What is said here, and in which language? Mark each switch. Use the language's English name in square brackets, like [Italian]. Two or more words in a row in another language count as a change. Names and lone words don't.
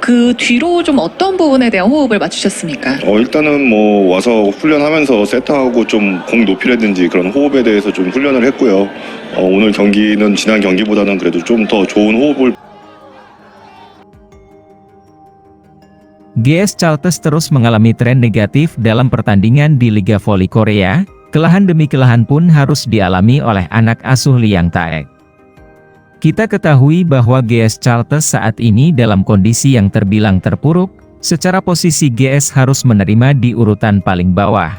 [Korean] 그 뒤로 좀 어떤 부분에 대한 호흡을 맞추셨습니까? 일단은 뭐 와서 훈련하면서 세트하고 좀 공 높이라든지 그런 호흡에 대해서 좀 훈련을 했고요. 오늘 경기는 지난 경기보다는 그래도 좀 더 좋은 호흡을 [Indonesian] GS Chalters terus mengalami tren negatif dalam pertandingan di Liga Voli Korea, kelahan demi kelahan pun harus dialami oleh anak asuh Liang Taek. Kita ketahui bahwa GS Chalters saat ini dalam kondisi yang terbilang terpuruk, secara posisi GS harus menerima di urutan paling bawah.